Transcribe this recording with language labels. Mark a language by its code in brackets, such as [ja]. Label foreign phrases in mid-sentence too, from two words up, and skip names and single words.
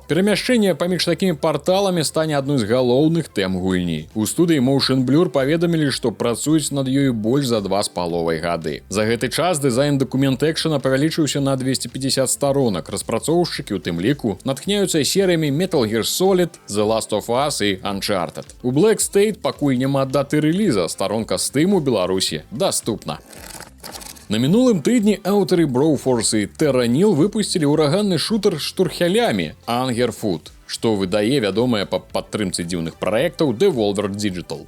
[be] Перамяшчэнне паміж такімі парталамі стане адной з галоўных тэм гульні. У студыі Motion Blur паведамілі, што працуюць над ёю больш за 2,5 гады. За гэты час дызайн дакумент экшана павялічыўся на 250 сторонак. Распрацоўшчыкі, у тым ліку, натхняюцца серыямі Metal Gear Solid, The Last of Us і Uncharted. У Black State пакуль няма даты рэліза, старонка Steam у Беларусі даступна. На мінулым тыдні аўтары Broforce і Terranil выпусцілі ўраганны шутер з штурхелямі Angerfoot, што выдае вядомая па падтрымцы дзіўных праектаў Devolver Digital.